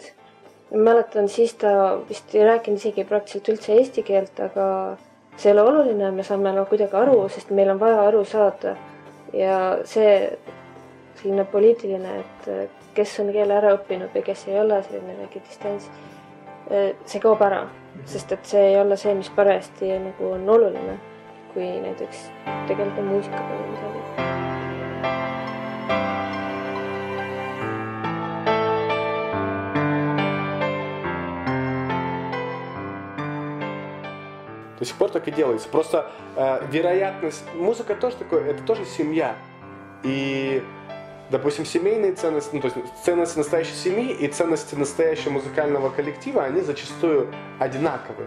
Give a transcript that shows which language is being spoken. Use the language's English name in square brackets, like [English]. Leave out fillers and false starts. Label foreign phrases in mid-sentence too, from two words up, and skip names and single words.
[Estonian] Mäletan, siis ta vist ei rääkinud isegi praktiliselt üldse eesti keelt, aga see ei ole oluline, me saame kuidagi aru, sest meil on vaja aru saada, ja see selline poliitiline, et kes on keele ära õppinud või kes ei ole, selline väike distants, see kaob ära, sest et see ei ole see, mis parajasti nagu on oluline, kui näiteks tegeleda muusikaga või midagi. [Russian] До сих пор так и делается. Просто вероятность... Музыка тоже такое, это тоже семья. И, допустим, семейные ценности, ну, то есть ценности настоящей семьи и ценности настоящего музыкального коллектива, они зачастую одинаковые.